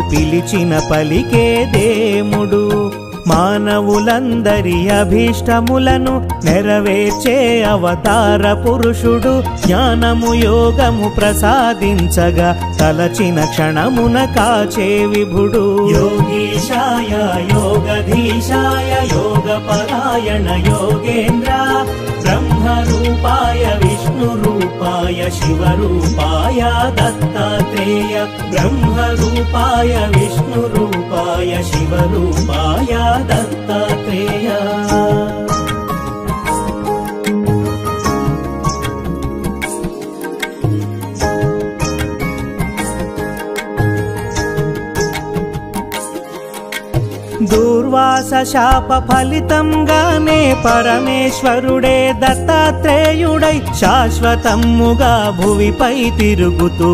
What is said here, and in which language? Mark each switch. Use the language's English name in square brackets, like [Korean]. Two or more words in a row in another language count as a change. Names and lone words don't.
[Telugu] పిలిచిన పలికే దేముడు మానవులందరి అభీష్టములను నెరవేర్చే అవతార పురుషుడు జ్ఞానము యోగము ప్రసాదించగా తలచిన క్షణమున కాచే విభుడు [Sanskrit] యోగీశాయ యోగధీశాయ యోగపరాయణ योगेन्द्र ब्रह्मरूपाय विष्णुरूपाय शिवरूपाय दत्तात्रेय ब्रह्मरूपाय विष्णुरूपाय शिवरूपाय दत्तात्रेय [Telugu] దూర్వాస శాప ఫలితంగానే పరమేశ్వరుడే దత్తాత్రేయుడై శాశ్వతముగా భువిపై తిరుగుతూ